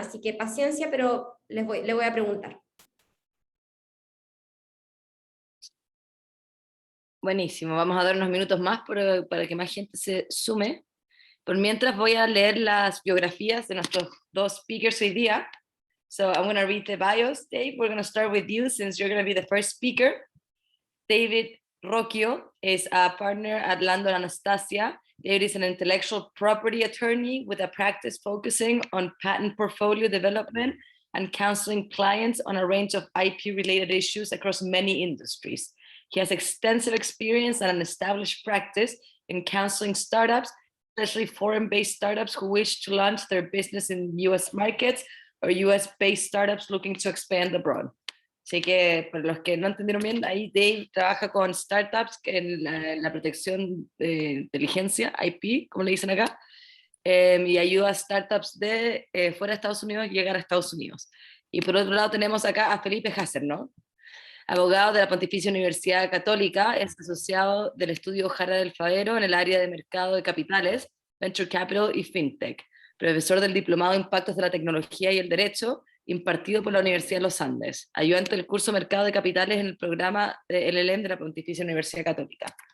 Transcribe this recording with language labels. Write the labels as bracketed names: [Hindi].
[Spanish] Así que paciencia, pero le voy a preguntar. Buenísimo, vamos a dar unos minutos más para que más gente se sume. Por mientras voy a leer las biografías de nuestros dos speakers hoy día. [English] So I'm going to read the bios. Dave, we're going to start with you since you're going to be the first speaker. David Rocchio is a partner at Landon Anastasia. David is an intellectual property attorney with a practice focusing on patent portfolio development and counseling clients on a range of IP-related issues across many industries. He has extensive experience and an established practice in counseling startups, especially foreign-based startups who wish to launch their business in US markets or US-based startups looking to expand abroad. [Spanish] Así que, para los que no entendieron bien, ahí Dave trabaja con startups en la protección de inteligencia, IP, como le dicen acá, y ayuda a startups de fuera de Estados Unidos a llegar a Estados Unidos. Y por otro lado tenemos acá a Felipe Hasser, ¿no? Abogado de la Pontificia Universidad Católica, es asociado del estudio Jara del Favero en el área de mercado de capitales, venture capital y fintech, profesor del Diplomado de Impactos de la Tecnología y el Derecho, impartido por la Universidad de los Andes, ayudante del curso Mercado de Capitales en el programa de LLM de la Pontificia Universidad Católica.